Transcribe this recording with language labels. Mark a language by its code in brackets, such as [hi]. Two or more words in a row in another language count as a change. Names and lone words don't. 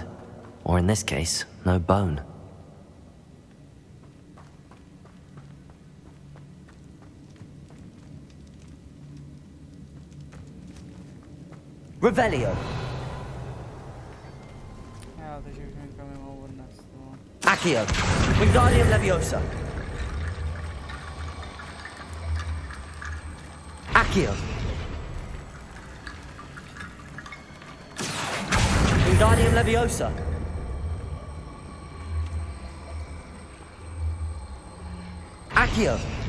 [en] Or in this case, no bone. Revelio. [cs] Já, takže už někam nemohu odnést. No. Accio. Wingardium Leviosa. Accio. Wingardium Leviosa. Accio.